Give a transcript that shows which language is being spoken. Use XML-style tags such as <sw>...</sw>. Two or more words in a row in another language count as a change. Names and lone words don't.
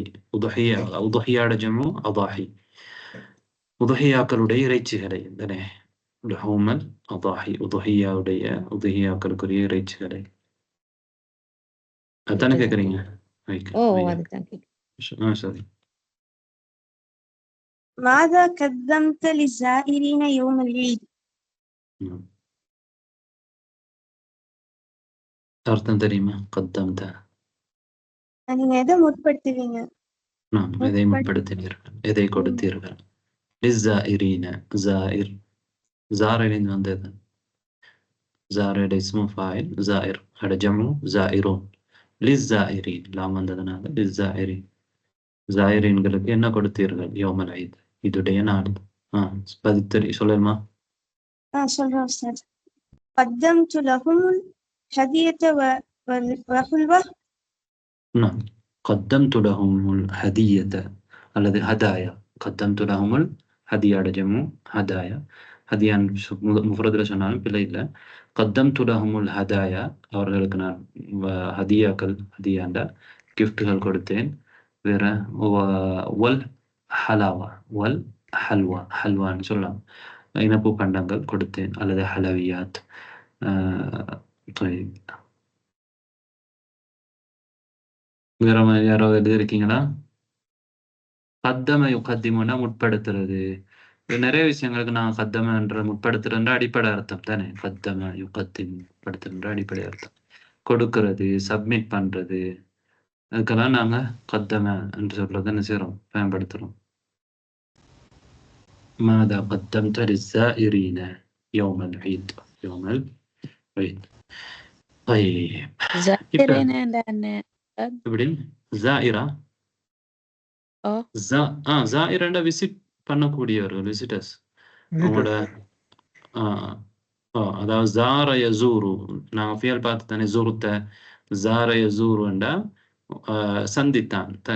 <ta>உதுஹியாட</ta> <ar>جمع أضاحي.</ar> <ta>உதுஹியாக்களுடைய இறைச்சிகளை தானே.</ta> <ar>لحوم الأضاحي.</ar> <ta>உதுஹியாக்களுக்குரிய இறைச்சிகளை அதானே கேக்குறீங்க? சரி.</ta> <ar>ماذا قدمت للزائرين يوم العيد؟</ar> <ta>அர்த்தம் தெரியுமா? قدمت நீங்க எதை முற்படுத்துவீங்க? நாம் எதை முற்படுத்தினீர்கள், எதை கொடுத்தீர்கள்.</ta> <ar>للزائرين زائر زائرين வந்தது. زائر اسم فاعل زائر هذا جمع زائرون. للزائرين லாம் வந்ததனால للزائرين.</ar> <ta>ஜாயிரீன்களுக்கு என்ன கொடுத்தீர்கள்</ta> <ar>يوم العيد,</ar> <ta>இதுடைய நாள். பதித்தறி சொல்லலாமா? சொல்றேன் உஸ்தாத்.</ta> <ar>قدمت لهم الهدية والحلوى. نعم. قدمت لهم الهدية الذي هدايا. قدمت لهم الهدية جمع هدايا.</ar> <ta>ஹதியான் முஃபரதுல சொன்னாலும் பிள்ளை இல்லை.</ta> <ar>قدمت لهم الهدايا</ar> <ta>அவர்களுக்கு நான் ஹதியாக்கள், ஹதியாண்டா கிஃப்ட்கள் கொடுத்தேன். வேற</ta> <ar>والحلاوة والحلوى,</ar> <ta>ஹல்வான்னு சொல்லலாம், இனிப்பு பண்டங்கள் கொடுத்தேன் அல்லது ஹலவியாத். வேற மாதிரி யாராவது எழுதியிருக்கீங்களா?</ta> <ar>قدم يقدم</ar> <ta>முற்படுத்துறது. நிறைய விஷயங்களுக்கு நான் கத்தமன்ற முற்படுத்துறன்ற அடிப்படை அர்த்தம் தானே.</ta> <ar>قدم يقدم</ar> <ta>முற்படுத்துற அடிப்படை அர்த்தம். கொடுக்கறது, சப்மிட் பண்றது, அதுக்கெல்லாம் நாங்க கத்தம என்று சொல்றதை என்ன செய்யறோம், பயன்படுத்துறோம். ماذا قدمت للزائرين يوم العيد يوم العيد. طيب எப்படி ஜாயிரா? ஜாயிரா விசிட் பண்ணக்கூடியவர்கள், விசிட்டர்ஸ். அவங்களோட அதாவது</ta> <ar>زار يزور,</ar> <ta>நாங்க ஃபியல் பார்த்து தானே,</ta> <ar>زرت زار يزور</ar> <ta>சந்தித்தான் தானே.</ta>